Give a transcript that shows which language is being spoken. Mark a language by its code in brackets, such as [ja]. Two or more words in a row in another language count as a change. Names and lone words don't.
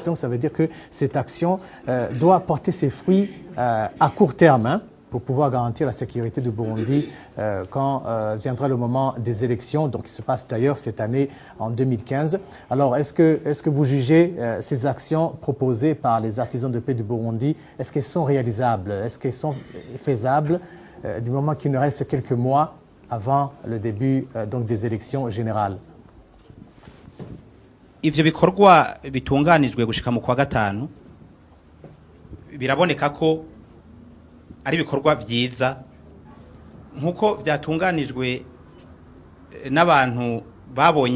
[fr] Donc, ça veut dire que cette action doit porter ses fruits à court terme, hein, pour pouvoir garantir la sécurité du Burundi quand viendra le moment des élections, donc qui se passe d'ailleurs cette année en 2015. Alors, est-ce que vous jugez ces actions proposées par les artisans de paix du Burundi, est-ce qu'elles sont réalisables, est-ce qu'elles sont faisables du moment qu'il ne reste quelques mois avant le début donc des élections générales? [rn] Ivyo bikorwa bitunganijwe gushika mu kwa gatanu biraboneka ko ari bikorwa vyiza nkuko vyatunganijwe n'abantu babonye